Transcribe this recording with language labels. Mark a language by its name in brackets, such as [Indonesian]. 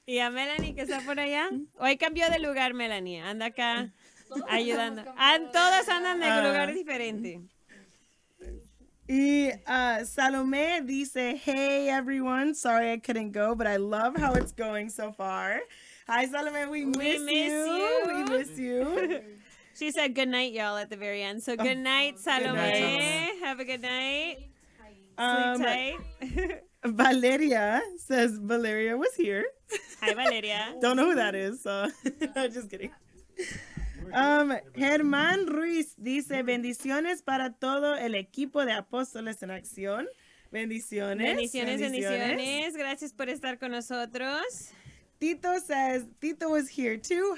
[Spanish] Y a Melanie que está por allá. Hoy cambió de lugar Melanie. Anda acá ayudando. Todos andan en lugar diferente. Y Salomé dice, [English] hey everyone, sorry I couldn't go, but I love how it's going so far. Hi Salomé, we miss you. We miss you. She said good night, y'all, at the very end. So good night, Salome. night, Have a good night. Um, Sleep tight. Valeria says Valeria was here. Hi, Valeria. Don't know who that is, so I'm just kidding. [Spanish] Germán Ruiz dice, bendiciones para todo el equipo de Apóstoles en Acción. Bendiciones. Bendiciones. Gracias por estar con nosotros. [English] Tito says, Tito was here too.